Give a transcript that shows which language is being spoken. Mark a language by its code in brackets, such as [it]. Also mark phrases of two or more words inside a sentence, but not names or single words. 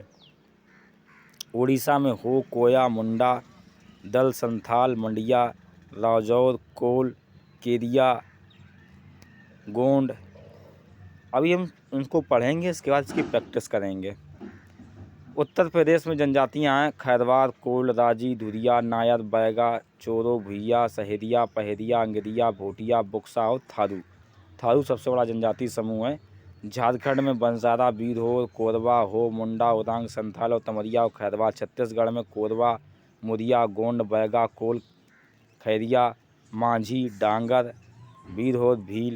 [hi] उड़ीसा में हो, कोया, मुंडा, दल, संथाल, मंडिया, राजौर, कोल, केदिया, गोंड। अभी हम उनको पढ़ेंगे, इसके बाद इसकी प्रैक्टिस करेंगे। उत्तर प्रदेश में जनजातियाँ हैं खैरवार, कोल, राजी, धुरिया, नायर, बैगा, चोरो, भुइया, सहेरिया, पहरिया, अंगरिया, भोटिया, बुक्सा और थारू सबसे बड़ा जनजाति समूह है। झारखंड में बंजारा, बीरहोर, कोरबा, हो, मुंडा, उरांग, संथाल और तमरिया और खैरवार। छत्तीसगढ़ में कोरबा, मुरिया, गोंड, बैगा, कोल, खैरिया, मांझी, डांगर, बीरहोद, भील।